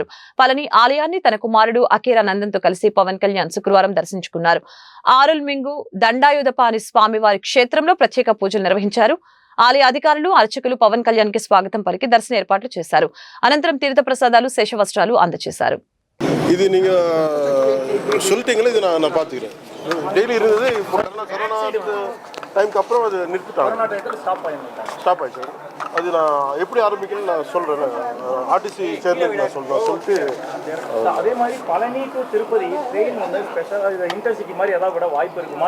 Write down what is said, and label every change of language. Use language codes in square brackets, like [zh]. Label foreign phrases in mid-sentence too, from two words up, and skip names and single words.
[te] పళని ఆలయాన్ని తన కుమారుడు అకీరా నందన్తో కలిసి పవన్ కళ్యాణ్ శుక్రవారం దర్శించుకున్నారు. ఆరుల్మింగు దండాయుధపాణి స్వామివారి క్షేత్రంలో ప్రత్యేక పూజలు నిర్వహించారు. ఆలయ అధికారులు, అర్చకులు పవన్ కళ్యాణ్ కి స్వాగతం పలికి దర్శన ఏర్పాట్లు చేశారు. అనంతరం తీర్థ ప్రసాదాలు, శేషవస్త్రాలు అందజేశారు. [ta] இது நீங்கள் சொல்லிட்டீங்களே, இது நான் பார்த்துக்கிறேன். டெய்லி இருந்தது, இப்போ கரோனா டைமுக்கு அப்புறம் அது நிறுத்திட்டாங்க, ஸ்டாப் ஆயிடுச்சு. அது நான் எப்படி ஆரம்பிக்கணும்னு நான் சொல்கிறேன். ஆர்டிசி சேர்மன் நான் சொல்லிட்டு அதே மாதிரி பழனி டு திருப்பதி ட்ரெயின் வந்து ஸ்பெஷல் இன்டர்சிட்டி மாதிரி ஏதாவது கூட வாய்ப்பு இருக்குமா?